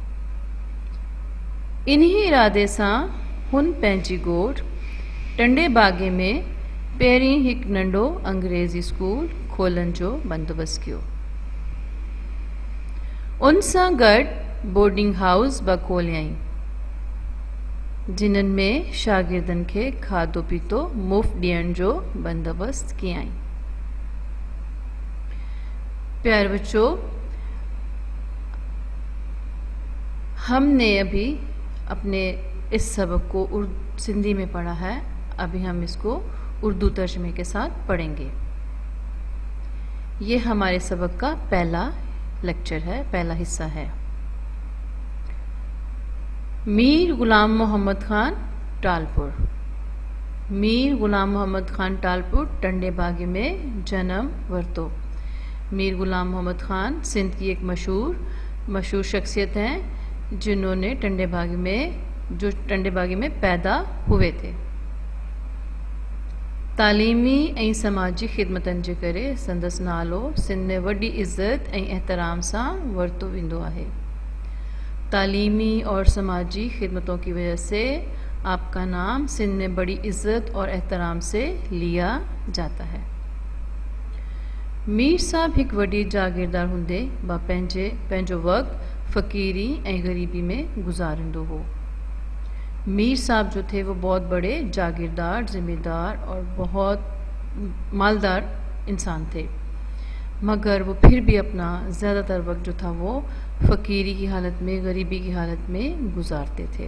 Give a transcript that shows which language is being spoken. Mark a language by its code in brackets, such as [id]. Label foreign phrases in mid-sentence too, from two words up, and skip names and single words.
[sd] इन्ही इरादे सां हुन पंहिंजी ॻोठ टंडे बागे में पहिरीं हिकु नंढो अंग्रेज़ी स्कूल खोलण जो बंदोबस्तु कयो। उन सां गॾु बोर्डिंग हाउस बि खोलियईं, जिन्हनि में शागिर्दनि खे खाधो पीतो मुफ़्त ॾियण जो बंदोबस्तु कयईं। [ur] پیارے بچوں، ہم نے ابھی اپنے اس سبق کو سندھی میں پڑھا ہے. ابھی ہم اس کو اردو ترجمے کے ساتھ پڑھیں گے. یہ ہمارے سبق کا پہلا لیکچر ہے، پہلا حصہ ہے. [sd] मीर गुलाम मोहम्मद खान टालपुर। मीर गुलाम मोहम्मद खान टालपुर टंडे बागे में जन्म वरितो। [ur] میر غلام محمد خان سندھ کی ایک مشہور شخصیت ہیں جنہوں نے ٹنڈے باگے میں پیدا ہوئے تھے. [sd] तालीमी ऐं समाजी ख़िदमतनि जे करे संदसि नालो सिंध में वॾी इज़त ऐं एहतराम सां वरितो वेंदो आहे। [ur] تعلیمی اور سماجی خدمتوں کی وجہ سے آپ کا نام سندھ میں بڑی عزت اور احترام سے لیا جاتا ہے. [sd] मीर साहब हिकु वॾी जागीरदार हूंदे बि पंहिंजो वक़्तु फ़क़ीरी ऐं ग़रीबी में गुज़ारींदो हो। [ur] میر صاحب جو تھے وہ بہت بڑے جاگیردار، ذمہ دار اور بہت مالدار انسان تھے، مگر وہ پھر بھی اپنا زیادہ تر وقت جو تھا وہ فقیری کی حالت میں، غریبی کی حالت میں گزارتے تھے.